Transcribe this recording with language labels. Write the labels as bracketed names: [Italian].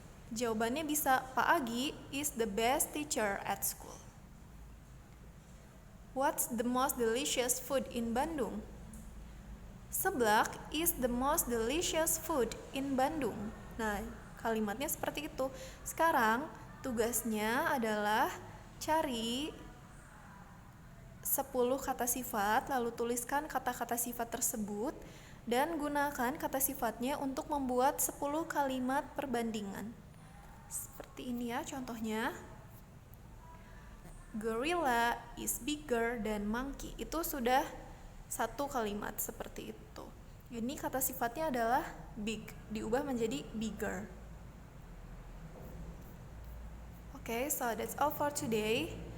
[Indonesian] Jawabannya bisa [English] Pak Agi is the best teacher at school. What's the most delicious food in Bandung? Seblak is the most delicious food in Bandung. [Indonesian] Nah, kalimatnya seperti itu. Sekarang tugasnya adalah cari 10 kata sifat, lalu tuliskan kata-kata sifat tersebut dan gunakan kata sifatnya untuk membuat 10 kalimat perbandingan. Seperti ini ya contohnya. [English] Gorilla is bigger than monkey. [Indonesian] Itu sudah 1 kalimat seperti itu. Ini kata sifatnya adalah big, diubah menjadi bigger. [English] Okay, so that's all for today.